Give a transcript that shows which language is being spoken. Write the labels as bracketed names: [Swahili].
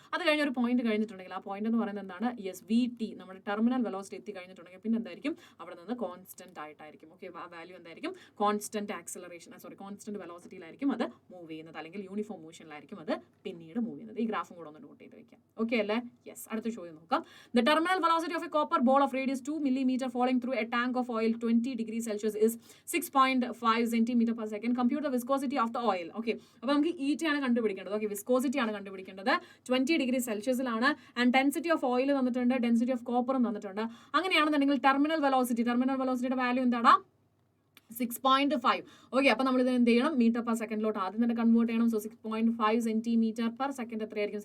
[Malayalam] അത് കഴിഞ്ഞ ഒരു പോയിന്റ് കഴിഞ്ഞിട്ടുണ്ടെങ്കിൽ ആ പോയിന്റ് എന്ന് പറയുന്നത് എന്താണ്? യെസ്, വി ടി, നമ്മുടെ ടെർമിനൽ വെലോസിറ്റി എത്തി കഴിഞ്ഞിട്ടുണ്ടെങ്കിൽ പിന്നെ എന്തായിരിക്കും? അവിടെ നിന്ന് കോൺസ്റ്റന്റ് ആയിട്ടായിരിക്കും, ഓക്കെ, ആ വാല്യൂ എന്തായിരിക്കും? കോൺസ്റ്റന്റ് കോൺസ്റ്റന്റ് വെലോസിറ്റിയിലായിരിക്കും അത് മൂവ് ചെയ്യുന്നത്, അല്ലെങ്കിൽ യൂണിഫോം മോഷനിലായിരിക്കും അത് പിന്നീട് മൂവ് ചെയ്യുന്നത്. ഈ ഗ്രാഫും കൂടെ ഒന്ന് നോട്ട് ചെയ്ത് വെക്കാം, ഓക്കെ അല്ലേ? യെസ്. അടുത്ത ചോദ്യം നോക്കാം. [English] The terminal velocity of a copper ball of radius 2 millimeter falling through a tank of oil 20 degrees Celsius is 6.5 centimeter per second. Compute the viscosity of the oil. [Malayalam] Okay, അപ്പോൾ നമുക്ക് ET ആണ് കണ്ടുപിടിക്കേണ്ടത്. Okay, viscosity ആണ് കണ്ടുപിടിക്കേണ്ടത്. 20 degree സെൽഷ്യസിലാണ്. And density of oil തന്നിട്ടുണ്ട്, density of കോപ്പറും തന്നിട്ടുണ്ട്. അങ്ങനെയാണെന്നുണ്ടെങ്കിൽ terminal വെലോസിറ്റിയുടെ value എന്താടാ? 6.5. ഓക്കെ, അപ്പോൾ നമ്മൾ ഇത് എന്ത് ചെയ്യണം? മീറ്റർ പെർ സെക്കൻഡിലോട്ട് ആദ്യം തന്നെ കൺവേർട്ട് ചെയ്യണം. സോ 6.5 സെന്റിമീറ്റർ പെർ സെക്കൻഡ് എത്രയായിരിക്കും?